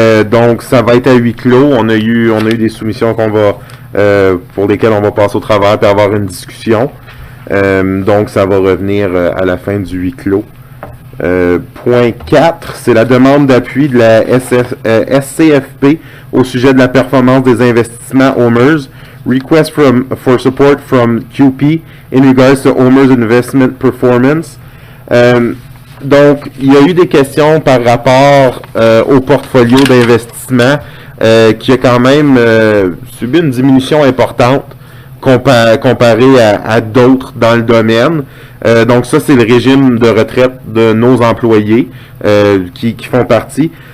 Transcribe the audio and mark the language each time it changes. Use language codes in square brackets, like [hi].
[fr] Donc, ça va être à huis clos. On a eu des soumissions pour lesquelles on va passer au travers et avoir une discussion. Donc, ça va revenir à la fin du huis clos. Point 4, c'est la demande d'appui de la SCFP au sujet de la performance des investissements OMERS. [en] Request for support from QP in regards to OMERS investment performance. [fr] Donc, il y a eu des questions par rapport au portfolio d'investissement qui a quand même subi une diminution importante comparé à d'autres dans le domaine. Donc ça, c'est le régime de retraite de nos employés qui font partie.